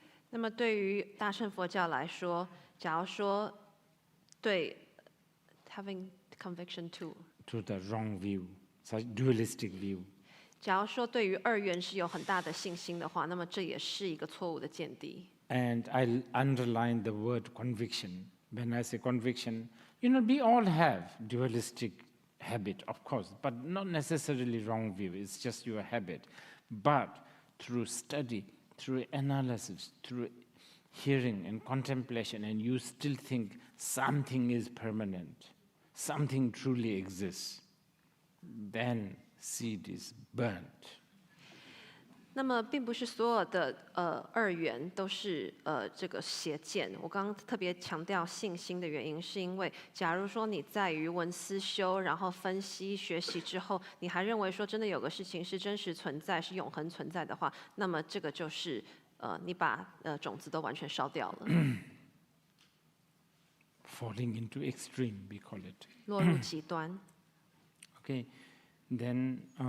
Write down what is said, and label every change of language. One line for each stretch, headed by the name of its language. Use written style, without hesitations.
Chinese: 那么对于大乘佛教来说，假如说对
English: having conviction to the wrong view, such dualistic view.
Chinese: 假如说对于二元是有很大的信心的话，那么这也是一个错误的见地。
English: And I underline the word conviction. When I say conviction, you know, we all have dualistic habit, of course, but not necessarily wrong view. It's just your habit. But through study, through analysis, through hearing and contemplation, and you still think something is permanent, something truly exists, then seed is burnt.
Chinese: 那么，并不是所有的二元都是这个邪见。我刚刚特别强调信心的原因，是因为假如说你在于文思修，然后分析学习之后，你还认为说真的有个事情是真实存在、是永恒存在的话，那么这个就是你把种子都完全烧掉了。
English: Falling into extreme, we call it.
Chinese: 落入极端。
English: Okay, then.